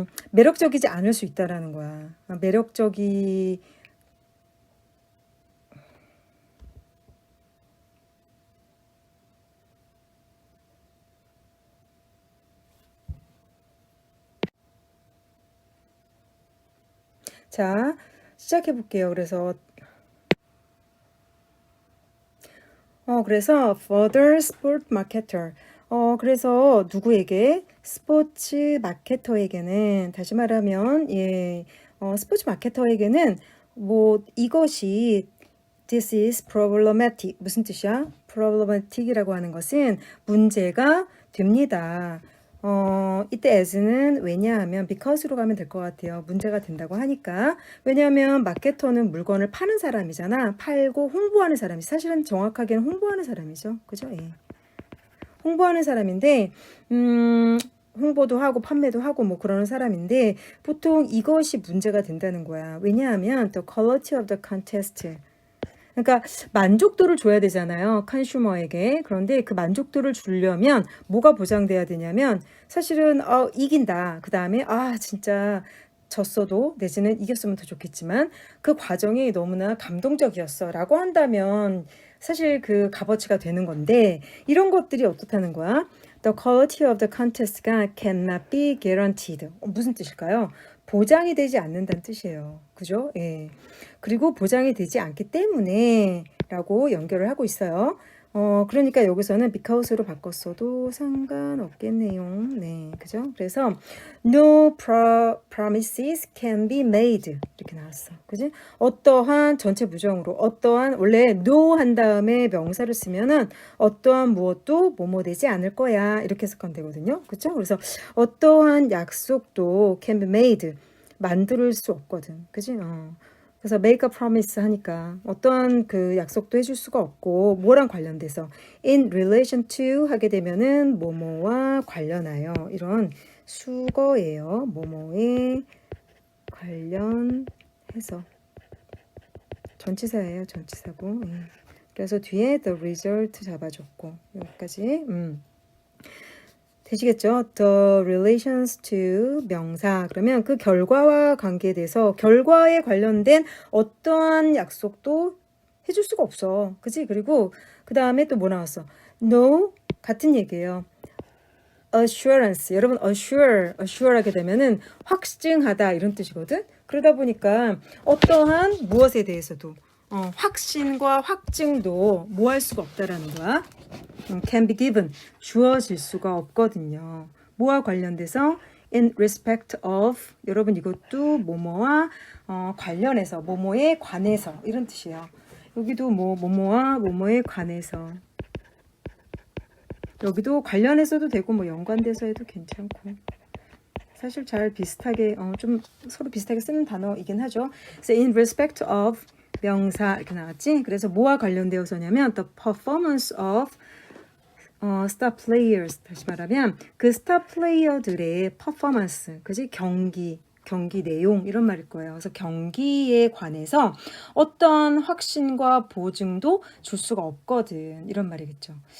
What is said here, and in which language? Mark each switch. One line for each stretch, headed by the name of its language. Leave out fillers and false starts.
Korean: 매력적이지 않을 수 있다라는 거야. 매력적이 자, 시작해 볼게요. 그래서 그래서
English: further sport marketer.
Korean: 그래서 누구에게? 스포츠 마케터에게는, 다시 말하면, 예, 스포츠 마케터에게는, 뭐, 이것이,
English: this is problematic.
Korean: 무슨 뜻이야? problematic이라고 하는 것은 문제가 됩니다. 이때 as는 왜냐하면 because로 가면 될 것 같아요. 문제가 된다고 하니까. 왜냐하면 마케터는 물건을 파는 사람이잖아. 팔고 홍보하는 사람이. 사실은 정확하게는 홍보하는 사람이죠. 그죠? 예. 홍보하는 사람인데, 홍보도 하고 판매도 하고 뭐 그러는 사람인데 보통 이것이 문제가 된다는 거야. 왜냐하면
English: the quality of the contest.
Korean: 그러니까 만족도를 줘야 되잖아요. 컨슈머에게. 그런데 그 만족도를 주려면 뭐가 보장돼야 되냐면 사실은 이긴다. 그 다음에 진짜 졌어도 내지는 이겼으면 더 좋겠지만 그 과정이 너무나 감동적이었어 라고 한다면 사실 그 값어치가 되는 건데 이런 것들이 어떻다는 거야?
English: The quality of the contest가 cannot be guaranteed.
Korean: 무슨 뜻일까요? 보장이 되지 않는다는 뜻이에요. 그죠? 예. 그리고 보장이 되지 않기 때문에 라고 연결을 하고 있어요. 그러니까 여기서는 because로 바꿨어도 상관없겠네요. 네, 그죠? 그래서
English: no promises can be made
Korean: 이렇게 나왔어. 그지? 어떠한 전체 부정으로 어떠한 원래 no 한 다음에 명사를 쓰면은 어떠한 무엇도 뭐뭐 되지 않을 거야 이렇게 해석하면 되거든요. 그죠? 그래서 어떠한 약속도
English: can be made
Korean: 만들 수 없거든. 그지? 그래서 make a promise 하니까 어떤 그 약속도 해줄 수가 없고 뭐랑 관련돼서
English: in relation to
Korean: 하게 되면은 뭐뭐와 관련하여 이런 수거예요. 뭐뭐에 관련해서 전치사예요. 전치사고. 그래서 뒤에
English: the result
Korean: 잡아줬고 여기까지. 되시겠죠?
English: The relations to 명사.
Korean: 그러면 그 결과와 관계돼서 결과에 관련된 어떠한 약속도 해줄 수가 없어. 그치? 그리고 그 다음에 또 뭐 나왔어? No. 같은 얘기예요. assurance. 여러분 assure 하게 되면은 확증하다 이런 뜻이거든. 그러다 보니까 어떠한 무엇에 대해서도 확신과 확증도 뭐 할 수가 없다라는 거야.
English: can be given.
Korean: 주어질 수가 없거든요. 뭐와 관련돼서
English: in respect of.
Korean: 여러분 이것도 뭐뭐와 관련해서 뭐뭐에 관해서 이런 뜻이에요. 여기도 뭐뭐와 뭐뭐에 관해서. 여기도 관련해서도 되고 뭐 연관돼서 해도 괜찮고. 사실 잘 비슷하게 좀 서로 비슷하게 쓰는 단어이긴 하죠. 그래서
English: in respect of
Korean: 명사 이렇게 나왔지. 그래서 뭐와 관련되어서냐면
English: the performance of star players.
Korean: 다시 말하면 그 스타 플레이어들의 퍼포먼스, 그지? 경기 내용 이런 말일 거예요. 그래서 경기에 관해서 어떤 확신과 보증도 줄 수가 없거든. 이런 말이겠죠.